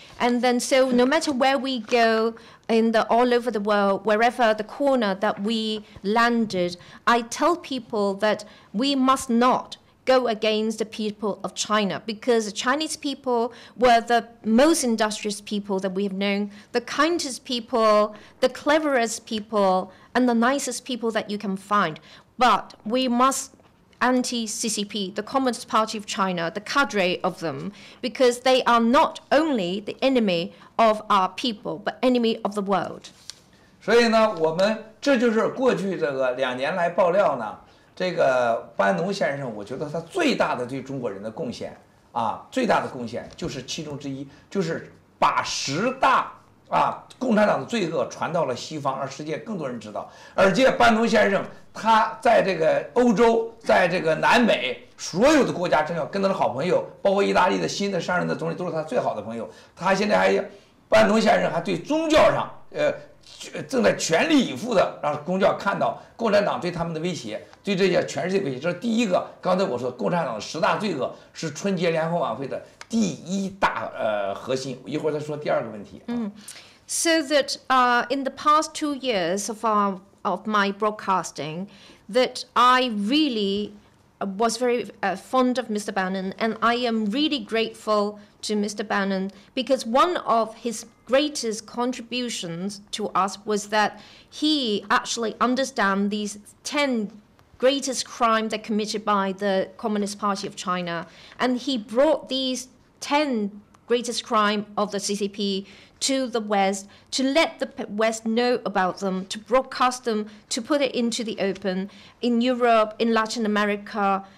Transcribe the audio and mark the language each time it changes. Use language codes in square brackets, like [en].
[en] And then so no matter where we go all over the world, wherever the corner that we landed, I tell people that we must not go against the people of China, because the Chinese people were the most industrious people that we have known, the kindest people, the cleverest people, and the nicest people that you can find. But we must anti-CCP, the Communist Party of China, the cadre of them, because they are not only the enemy of our people, but enemy of the world. [zh] 所以呢，我们这就是过去这个2年来爆料呢。这个班农先生，我觉得他最大的对中国人的贡献最大的贡献就是其中之一，就是把10大共产党的罪恶传到了西方，让世界更多人知道。而且班农先生他在这个欧洲，在这个南美所有的国家政要跟他的好朋友，包括意大利的新的上任的总理都是他最好的朋友。他现在班农先生还对宗教上正在全力以赴的让公教看到共产党对他们的威胁，对这些全世界威胁。这是第一个。刚才我说共产党的10大罪恶是春节联欢晚会的第1大核心。一会儿再说第2个问题。 [en] So that in the past 2 years of my broadcasting, that I really was very fond of Mr. Bannon, and I am really grateful to Mr. Bannon, because one of his greatest contributions to us was that he actually understands these 10 greatest crimes that committed by the Communist Party of China, and he brought these 10 greatest crime of the CCP to the West, to let the West know about them, to broadcast them, to put it into the open in Europe, in Latin America.